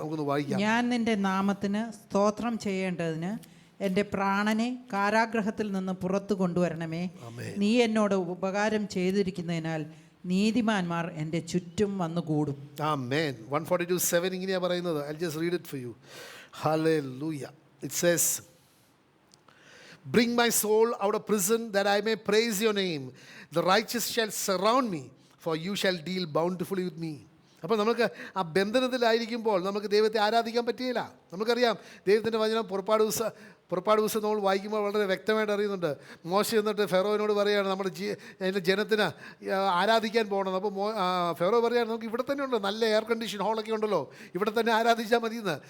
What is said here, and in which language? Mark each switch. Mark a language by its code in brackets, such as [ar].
[ml] നമുക്കൊന്ന് വായിക്കാം. ഞാൻ നിൻ്റെ നാമത്തിന് സ്തോത്രം ചെയ്യേണ്ടതിന് എൻ്റെ പ്രാണനെ കാരാഗ്രഹത്തിൽ നിന്ന് പുറത്തു കൊണ്ടുവരണമേ. നീ എന്നോട് ഉപകാരം ചെയ്തിരിക്കുന്നതിനാൽ നീതിമാന്മാർ എൻ്റെ ചുറ്റും വന്നുകൂടും. [en] ആമേൻ. 142:7 [ml] ഇങ്ങനെയാണ് പറയുന്നത്. [en] I'll just read it for you. Hallelujah. It says, bring my soul out of prison that I may praise your name. The righteous shall surround me, for you shall deal bountifully with me. [ml] അപ്പോൾ നമുക്ക് ആ ബന്ധനത്തിലായിരിക്കുമ്പോൾ നമുക്ക് ദൈവത്തെ ആരാധിക്കാൻ പറ്റുകയില്ല. നമുക്കറിയാം ദൈവത്തിൻ്റെ വചനം പുറപ്പാട് പുസ്തകം നമ്മൾ വായിക്കുമ്പോൾ വളരെ വ്യക്തമായിട്ട് അറിയുന്നുണ്ട്. മോശ എന്നിട്ട് ഫെറോവിനോട് പറയുകയാണ്, നമ്മുടെ എൻ്റെ ജനത്തിന് ആരാധിക്കാൻ പോകണം. അപ്പോൾ ഫെറോ പറയുകയാണ്, നമുക്ക് ഇവിടെ തന്നെ ഉണ്ട്, നല്ല എയർ കണ്ടീഷൻ ഹോളൊക്കെ ഉണ്ടല്ലോ, ഇവിടെ തന്നെ ആരാധിച്ചാൽ മതിയെന്ന്.